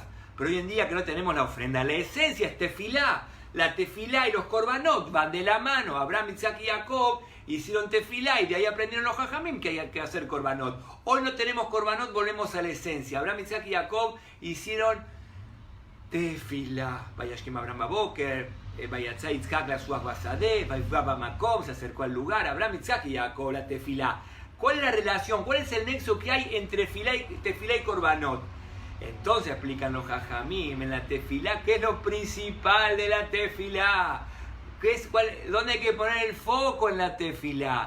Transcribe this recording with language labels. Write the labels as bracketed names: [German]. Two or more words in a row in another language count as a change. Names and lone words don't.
[Spanish] Pero hoy en día que no tenemos la ofrenda, la esencia es tefilá. La tefilá y los korbanot van de la mano. Abraham, Isaac y Jacob hicieron tefilá y de ahí aprendieron los jajamim que hay que hacer korbanot. Hoy no tenemos korbanot, volvemos a la esencia. Abraham, Isaac y Jacob hicieron tefilá. [Hebrew] וישכם אברהם בבקר, ויצא יצחק לשוח בשדה, ויפגע מקום, [Spanish] se acercó al lugar. Abraham, Isaac y Jacob, la tefilá. ¿Cuál es la relación? ¿Cuál es el nexo que hay entre tefilá y korbanot? Entonces explican los jajamim en la tefilá, ¿qué es lo principal de la tefilá? ¿Dónde hay que poner el foco en la tefilá?